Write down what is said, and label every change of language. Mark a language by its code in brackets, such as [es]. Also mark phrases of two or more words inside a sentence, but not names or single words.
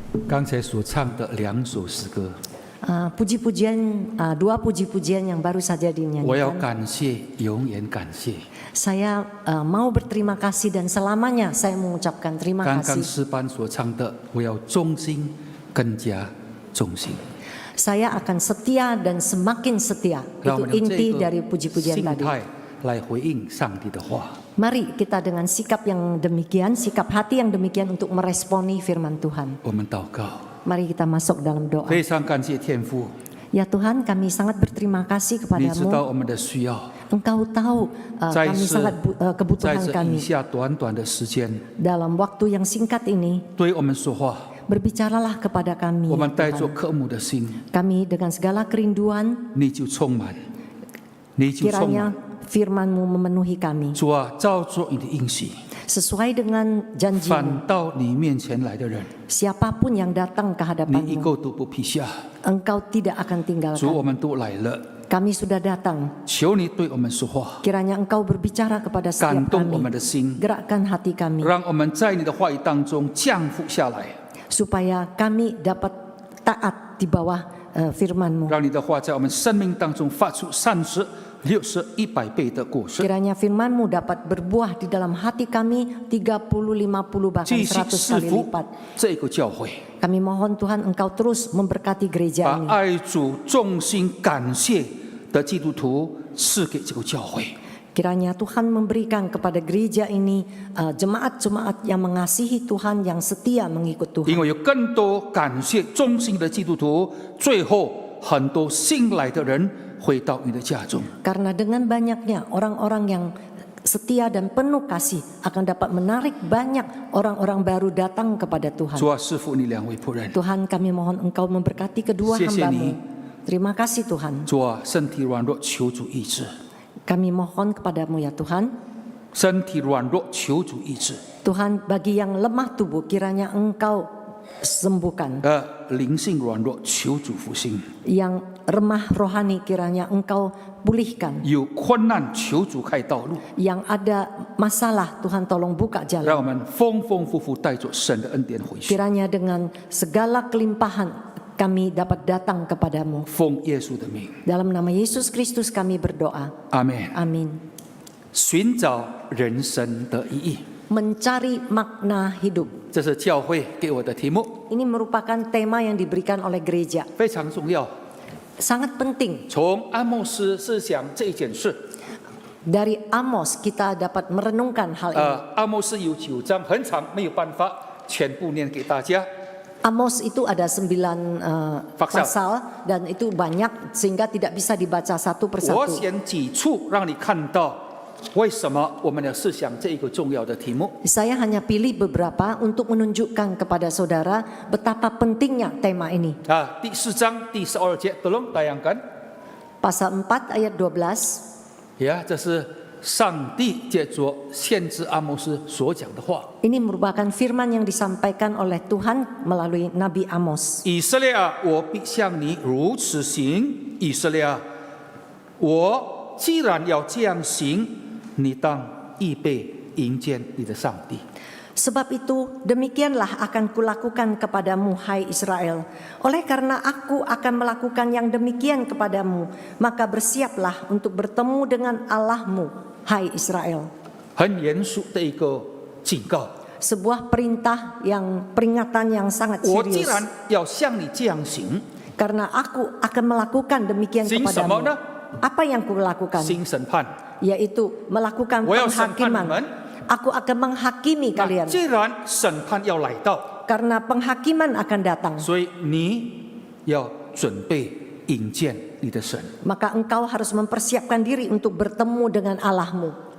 [zh] 刚才所唱的2首诗歌， [id] dua puji-pujian yang baru saja [zh] 我要 [id] dinyanyikan. [zh] 感谢，永远感谢。 [id] Saya mau berterima kasih dan selamanya saya mengucapkan terima [zh] 刚刚 [id] kasih. [zh] 诗班所唱的，我要忠心，更加忠心。 [id] Saya akan setia dan semakin setia. [zh] 让我 [id] Itu [zh] 们用 [id] inti [zh] 这 [id] dari [zh] 个 [id] puji-pujian [zh] 心 [id] tadi. [zh] 态来回应上帝的话。 [id] Mari kita dengan sikap yang demikian, sikap hati yang demikian untuk meresponi firman Tuhan. [zh] 我们祷告， [id] Mari kita masuk dalam doa. [zh] 非常感谢天父， [id] Ya Tuhan, kami sangat berterima kasih [zh] 你知道 [id] kepadamu. [zh] 我们的需要， [id] Engkau tahu [zh] 在 [id] kami [zh] 这 [id] sangat [zh] 在 [id] kebutuhan [zh] 这以 [id] kami. [zh] 下短短的时间， [id] Dalam waktu yang singkat ini, [zh] 对我们说话， [id] berbicaralah kepada kami. [zh] 我们带 [id] Tuhan. [zh] 着渴慕的心， [id] Kami dengan segala kerinduan, [zh] 你就充满，你就充 [id] kiranya [zh] 满。 [id] firman-Mu memenuhi kami. [zh] 主啊，照着你的应许， [id] Sesuai dengan janji-Mu, [zh] 反到你面前来的人， [id] siapapun yang datang ke [zh] 你一 [id] hadapan-Mu, [zh] 个都不撇下。 [id] Engkau tidak akan [zh] 主，我 [id] tinggalkan. [zh] 们都来了， [id] Kami sudah datang. [zh] 求你对我们说话， [id] Kiranya Engkau berbicara kepada [zh] 感 [id] setiap [zh] 动我们 [id] kami. [zh] 的心， [id] Gerakkan hati kami. [zh] 让我们在你的话语当中降服下来， [id] Supaya kami dapat taat di bawah firman-Mu. [zh] 让你的话在我们生命当中发出30、60、100倍的果实， [id] Kiranya firman-Mu dapat berbuah di dalam hati kami 30, 50 bahkan [zh] 继续 [id] 100 [zh] 赐 [id] kali [zh] 福 [id] lipat. [zh] 这个教会， [id] Kami mohon Tuhan Engkau terus memberkati gereja [zh] 把 [id] ini. [zh] 爱主、忠心、感谢的基督徒赐给这个教会。 [id] Kiranya Tuhan memberikan kepada gereja ini jemaat-jemaat yang mengasihi Tuhan, yang setia mengikut [zh] 因 [id] Tuhan. [zh] 为有更多感谢忠心的基督徒，最后很多新来的人回到你的家中。 [id] Karena dengan banyaknya orang-orang yang setia dan penuh kasih akan dapat menarik banyak orang-orang baru datang kepada Tuhan. [zh] 主啊，师傅你2位仆人， [id] Tuhan, kami mohon Engkau memberkati kedua [zh] 谢谢 [id] hamba-Mu. [zh] 你。 [id] Terima kasih Tuhan. [zh] 主啊，身体软弱求主医治， [id] Kami mohon kepadamu ya Tuhan. [zh] 身体软弱求主医治。 [id] Tuhan, bagi yang lemah tubuh kiranya Engkau sembuhkan. [zh] 灵性软弱求主复兴， [id] Yang remah rohani kiranya Engkau pulihkan. [zh] 有困难求主开道路， [id] Yang ada masalah Tuhan tolong buka [zh] 让 [id] jalan. [zh] 我们丰丰富富带着神的恩典回去。 [id] Kiranya dengan segala kelimpahan kami dapat datang kepadamu. [zh] 奉耶稣的名， [id] Dalam nama Yesus Kristus kami berdoa. [zh] 阿门。 [id] Amin. [zh] 寻找人生的意义， [id] Mencari makna hidup. [zh] 这是教会给我的题目， [id] Ini merupakan tema yang diberikan oleh gereja. [zh] 非常重要。 [id] Sangat penting. [zh] 从阿莫斯思想这一件事， [id] Dari Amos kita dapat merenungkan hal ini. [zh] 阿莫斯有9章，很长，没有办法全部念给大家。 [id] Amos itu ada 9 Pasal. pasal dan itu banyak sehingga tidak bisa dibaca satu [zh] 我 [id] persatu. [zh] 选几处让你看到为什么我们要思想这一个重要的题目。 [id] Saya hanya pilih beberapa untuk menunjukkan kepada saudara betapa pentingnya tema ini. [zh] 第4章第12节 ， [id] tolong tayangkan。 Pasal 4 ayat 12. [zh] 呀，这是上帝借着先知阿摩斯所讲的话。 [id] Ini merupakan firman yang disampaikan oleh Tuhan melalui Nabi Amos. [zh] 以色列啊，我必向你如此行。以色列啊，我既然要这样行，你当预备迎接你的上帝。 [id] Sebab itu demikianlah akan kulakukan kepadamu hai Israel. Oleh karena aku akan melakukan yang demikian kepadamu, maka bersiaplah untuk bertemu dengan Allahmu hai Israel. [zh] 很严肃的一个警告。 [id] Sebuah perintah yang peringatan yang sangat [zh] 我既 [id] serius. [zh] 然要向你这样行， [id] Karena aku akan melakukan demikian [zh] 行什么 [id] kepadamu. [zh] 呢？ [id] Apa yang kulakukan? [zh] 行审判。 [id] Yaitu melakukan [zh] 我要审判你 [id] penghakiman. [zh] 们。 [id] Aku akan menghakimi [zh] 那 [id] kalian. [zh] 既然审判要来到， [id] Karena penghakiman akan datang. [zh] 所以你要准备迎见你的神 [id] Maka engkau harus mempersiapkan diri untuk bertemu dengan Allahmu.